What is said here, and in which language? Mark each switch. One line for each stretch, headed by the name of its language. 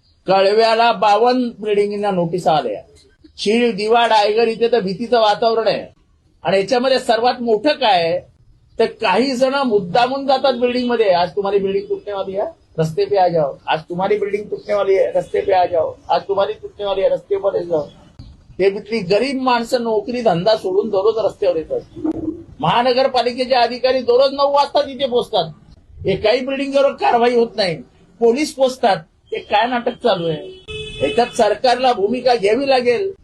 Marathi: कळव्याला 52 बिल्डिंगना notice आल्या. शीळ, दिवा, डायगर इथे तर भीतीचं वातावरण आहे. आणि याच्यामध्ये सर्वात मोठं काय आहे, तर काही जण मुद्दामून जातात बिल्डिंग मध्ये.
Hindi: आज तुम्हारी बिल्डिंग टूटने वाली है, रस्ते पे आ जाओ. आज तुम्हारी बिल्डिंग टूटने वाली है, रस्ते पे आ जाओ. आज तुम्हारी टूटने वाली है, रस्ते पर जाओ.
Marathi: ते तिथली गरीब माणसं नोकरी धंदा सोडून दररोज रस्त्यावर येतात. महानगरपालिकेचे अधिकारी दररोज 9 वाजता तिथे पोहोचतात. एकाही बिल्डिंगवर कारवाई होत नाही. पोलीस पोहोचतात. हे काय नाटक चालू आहे? याच्यात सरकारला भूमिका घ्यावी लागेल.